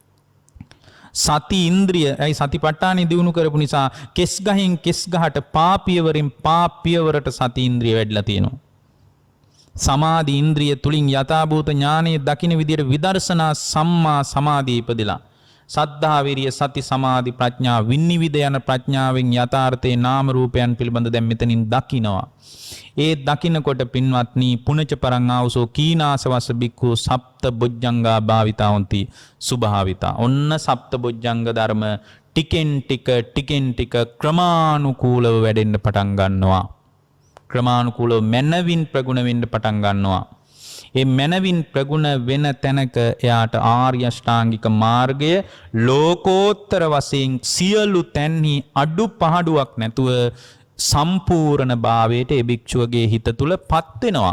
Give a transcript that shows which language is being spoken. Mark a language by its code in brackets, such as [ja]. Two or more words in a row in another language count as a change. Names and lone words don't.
[si] සති ඉන්ද්‍රිය ඇයි සතිපට්ඨානෙ දිනු කරපු නිසා කෙස් ගහින් කෙස් ගහට පාපියවරින් පාපියවරට සති ඉන්ද්‍රිය වැඩිලා තියෙනවා සමාධි ඉන්ද්‍රිය තුලින් යථාභූත ඥානයේ දකින්න විදියට විදර්ශනා සම්මා සමාධිය ඉපදිලා සද්ධා විරිය සති සමාධි ප්‍රඥා විනිවිද යන ප්‍රඥාවෙන් යථාර්ථයේ නාම රූපයන් පිළිබඳ දැන් මෙතනින් දකිනවා. ඒ දකින්නකොට පින්වත්නි [pi] පුනච පරං ආවසෝ කීනාසවස බික්ඛු සප්ත බොජ්ජංගා භාවිතාවන්ති සුභාවිතා. [si] ඔන්න සප්ත බොජ්ජංග ධර්ම ටිකෙන් ටික ක්‍රමානුකූලව වැඩෙන්න පටන් ගන්නවා. ක්‍රමානුකූලව මනවින් ප්‍රගුණ වෙන්න පටන් ගන්නවා. ඒ මනවින් ප්‍රගුණ වෙන තැනක එයාට ආර්ය අෂ්ටාංගික මාර්ගය ලෝකෝත්තර වශයෙන් සියලු තැන්හි අඩු පහඩුවක් නැතුව සම්පූර්ණ භාවයට ඒ භික්ෂුවගේ හිත තුල පත් වෙනවා.